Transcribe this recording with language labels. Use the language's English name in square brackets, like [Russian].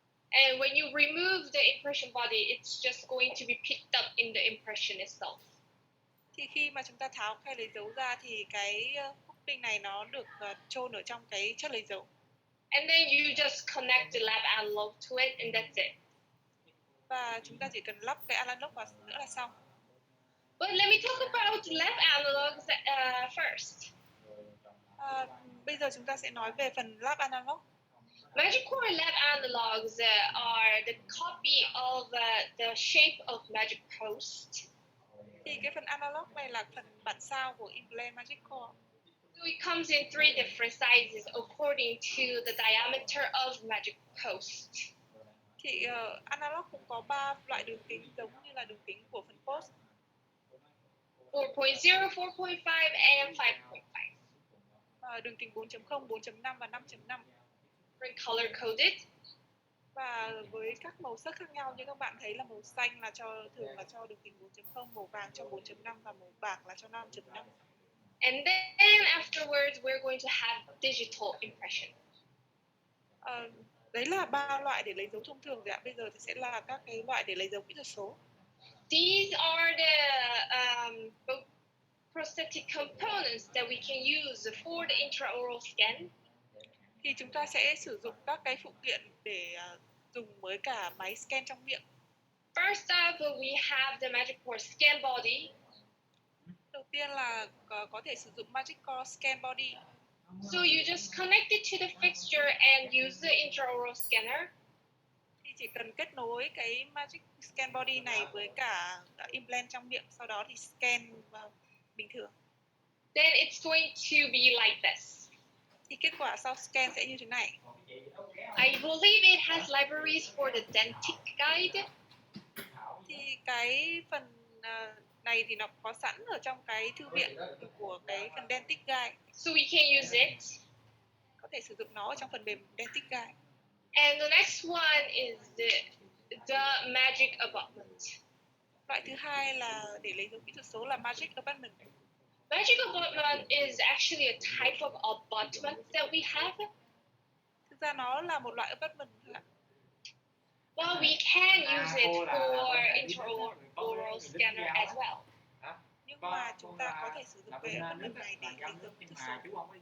[English] And when you remove the impression body, it's just going to be picked up in the impression itself. [Vietnamese] Thì khi mà chúng ta tháo khay lấy dấu ra thì cái coping này nó được chôn ở trong cái chất lấy dấu. [English] And then you just connect the lab analog to it, and that's it. [Vietnamese] Và chúng ta chỉ cần lắp cái analog vào nữa là xong. [English] But let me talk about lab analogs first. [Vietnamese] Bây giờ chúng ta sẽ nói về phần lab analog. [English] Magic Core lab analogs are the copy of the shape of Magic Post. [Vietnamese] Thì cái phần analog này là phần bản sao của implant Magic Core. [English] So it comes in 3 different sizes according to the diameter of Magic Post. [Vietnamese] Thì analog cũng có 3 loại đường kính giống như là đường kính của phần post. [English] 4.0, 4.5 and 5.5. [Vietnamese] Đường kính 4.0, 4.5 và 5.5. [English] Color coded. [Vietnamese] Và với các màu sắc khác nhau, như các bạn thấy là màu xanh là thường là cho đường kính 4.0, màu vàng cho 4.5 và màu bạc là cho 5.5. [English] And then afterwards we're going to have digital impression. [Vietnamese] Đấy là 3 loại để lấy dấu thông thường rồi ạ. Bây giờ thì sẽ là các cái loại để lấy dấu kỹ thuật số. [English] These are the prosthetic components that we can use for the intraoral scan. [Vietnamese] Thì chúng ta sẽ sử dụng các cái phụ kiện để dùng với cả máy scan trong miệng. [English] First up, we have the Magic Core scan body. [Vietnamese] Đầu tiên là có thể sử dụng Magic Core Scan Body. [English] So you just connect it to the fixture and use the intraoral scanner. [Vietnamese] Thì chỉ cần kết nối cái Magic Scan Body này với cả implant trong miệng, sau đó thì scan bình thường. [English] Then it's going to be like this. [Vietnamese] Thì kết quả sau scan sẽ như thế này. [English] I believe it has libraries for the dentic guide. [Vietnamese] Thì cái phần này thì nó có sẵn ở trong cái thư viện của cái phần dentic guide. [English] So we can use it. [Vietnamese] Có thể sử dụng nó ở trong phần mềm dentic guide. [English] And the next one is the magic abutment. [Vietnamese] Loại thứ hai là để lấy dấu kỹ thuật số là Magic Abutment. [English] Magic abutment is actually a type of abutment that we have. [Vietnamese] Thực ra nó là một loại abutment thôi ạ. [English] Well, we can use it for intraoral scanner as well. [Vietnamese] Nhưng mà chúng ta có thể sử dụng cái abutment này để lấy dấu kỹ thuật số.